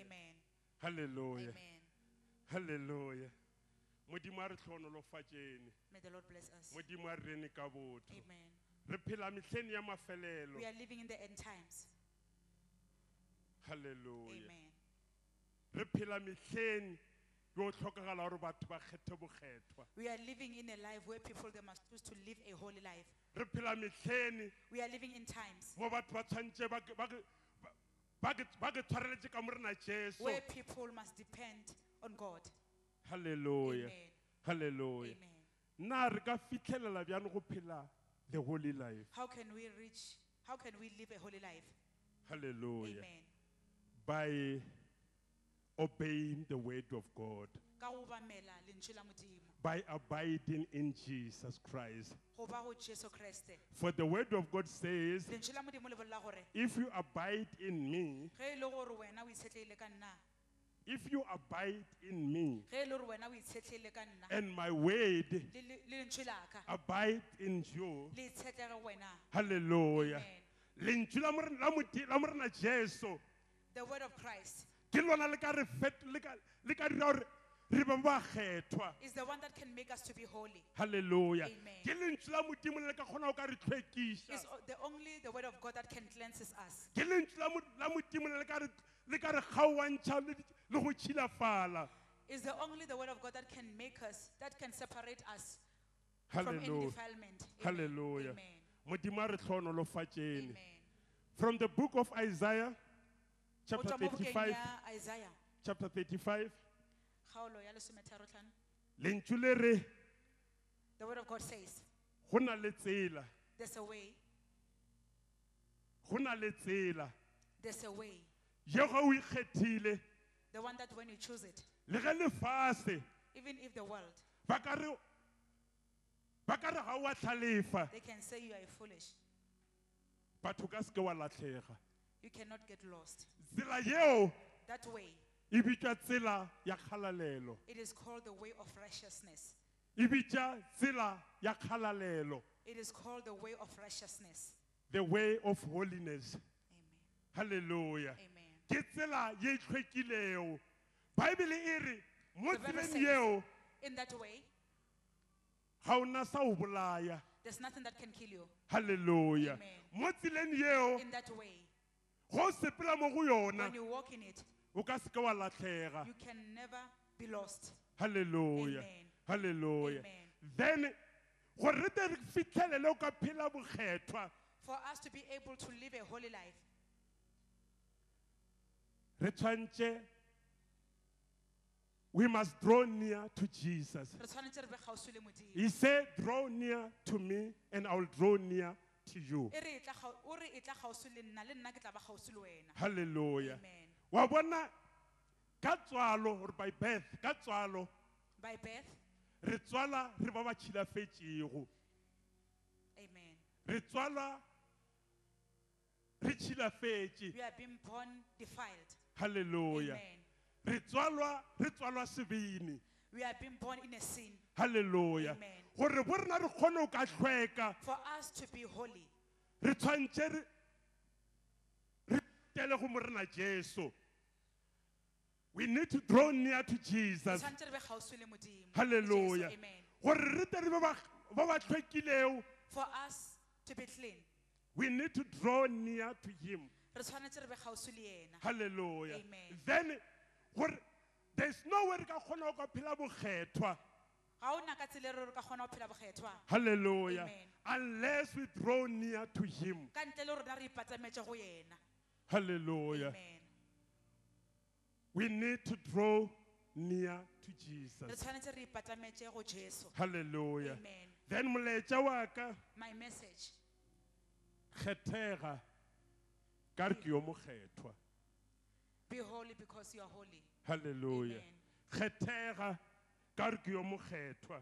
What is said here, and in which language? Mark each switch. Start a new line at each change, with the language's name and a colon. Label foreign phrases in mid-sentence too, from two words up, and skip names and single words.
Northern Sotho: Amen. Hallelujah. Amen. Hallelujah. Modimo a re tlhonolofatšene,
English: May the Lord bless us.
Northern Sotho: Modimo a re rene ka botho. Amen. Re phela mehleng ya mafelelo.
English: We are living in the end times. Hallelujah. Amen.
Northern Sotho: Re phela mehleng yo tlhokagala gore batho ba kgethe bokgethwa.
English: We are living in a life where people they must choose to live a holy life.
Northern Sotho: Re phela mehleng
English: We are living in times
Northern Sotho: mo batho ba tshwantse ba ke tshwareletse ka mo rena Jesu.
English: where people must depend on God. Hallelujah. Amen. Hallelujah. Amen.
Northern Sotho: Na re ka fitlhelela bjang go phela
English: the holy life. How can we live a holy life? Hallelujah. Amen. By obeying the word of God,
Northern Sotho: Ka go obamela lentswe la Modimo.
English: by abiding in Jesus Christ.
Northern Sotho: Go ba go Jesu Kriste.
English: For the word of God says,
Northern Sotho: Lentswe la Modimo le bolela gore
English: if you abide in me,
Northern Sotho: ge e le gore wena o itshetleile ka nna,
English: if you abide in me,
Northern Sotho: ge e le gore wena o itshetleile ka nna,
English: and my word
Northern Sotho: le lentswe la ka
English: abide in you,
Northern Sotho: le itshetlege wena. hallelujah. Amen. Lentswe la morena Jesu,
English: The word of Christ
Northern Sotho: ke lona le ka dira gore re be bakgethwa.
English: is the one that can make us to be holy. Hallelujah. Amen.
Northern Sotho: Ke lentswe la Modimo le ka kgona go ka re hlwekiša.
English: It's only the word of God that can cleanses us.
Northern Sotho: Ke lentswe la Modimo le ka re kgaoantšha le go tšhilafala.
English: It's only the word of God that can make us, that can separate us from any Hallelujah. defilement. Amen. Hallelujah. Amen.
Northern Sotho: Modimo a re tlhonolofatšene. Amen.
English: From the book of Isaiah,
Northern Sotho: Go
English: chapter
Northern Sotho: tswa mo bukeng 35, ya Isaiah,
English: chapter 35,
Northern Sotho: kgaolo ya 35. lentswe le re
English: The word of God says,
Northern Sotho: go na le tsela,
English: there's a way,
Northern Sotho: go na le tsela
English: there's a way.
Northern Sotho: ye ga o ikgethile
English: The one that when you choose it,
Northern Sotho: le ge lefase
English: even if the world,
Northern Sotho: ba ka re ga o a tlhalefa,
English: they can say you are foolish.
Northern Sotho: batho ka se ke wa latlhega.
English: You cannot get lost.
Northern Sotho: Tsela yeo
English: That way,
Northern Sotho: e bitswa tsela ya kgalalelo.
English: it is called the way of righteousness.
Northern Sotho: E bitsa tsela ya kgalalelo.
English: It is called the way of righteousness. The way of holiness. Amen. Hallelujah. Amen.
Northern Sotho: Ke tsela ye e tlhwekilego. Bible e re mo
English: The Bible
Northern Sotho: tseleng
English: says,
Northern Sotho: yeo
English: in that way,
Northern Sotho: ga o na sa o bolaya.
English: there's nothing that can kill you. Hallelujah. Amen.
Northern Sotho: Mo tseleng yeo
English: In that way,
Northern Sotho: go sepela mo go yona
English: when you walk in it,
Northern Sotho: o ka se ke wa latlhega.
English: you can never be lost. Hallelujah. Amen. Hallelujah. Amen.
Northern Sotho: Then gore re tle re fitlhelele o ka phela bokgethwa,
English: For us to be able to live a holy life,
Northern Sotho: re tshwantse
English: we must draw near to Jesus.
Northern Sotho: re tshwanetse re be kgauswi le Modimo.
English: He said, draw near to me and I will draw near to you.
Northern Sotho: E re e tla gau- o re e tla kgauswi le nna ke tla ba kgauswi le wena. Hallelujah. Amen. Wa bona ka tswalo
English: or by birth,
Northern Sotho: ka tswalo
English: By birth,
Northern Sotho: re tswala re ba ba tshilafetšego. amen. Re tswala re tshilafetše.
English: We are being born defiled. Hallelujah. Amen.
Northern Sotho: Re tswalwa sebini.
English: We are being born in a sin. Hallelujah. Amen.
Northern Sotho: Gore bo rena re kgone o ka hlweka,
English: For us to be holy,
Northern Sotho: re tshwantse re tele go morena Jesu.
English: We need to draw near to
Northern Sotho: re
English: Jesus.
Northern Sotho: tshwanetse re be kgauswi le Modimo. Hallelujah. Jesu, amen. Gore re tle re be ba hlwekilego,
English: For us to be clean, we need to draw near to him.
Northern Sotho: re tshwanetse re be kgauswi le yena. Hallelujah. Amen. Then gore
English: there's no way
Northern Sotho: re ka kgona go phela bokgethwa. Ga ona ka tsela e re ka kgona go phela bokgethwa. Hallelujah. Amen.
English: Unless we draw near to him.
Northern Sotho: Ka ntle le rona re ipatametse go yena. Hallelujah. Amen.
English: We need to draw near to
Northern Sotho: Re
English: Jesus.
Northern Sotho: tshwanetse re ipatametse go Jesu. Hallelujah. Amen. Then molaetša wa ka,
English: My message,
Northern Sotho: kgethega ka re ke yo mokgethwa.
English: be holy because you are holy. Hallelujah.
Northern Sotho: Kgethega ka re ke yo mokgethwa.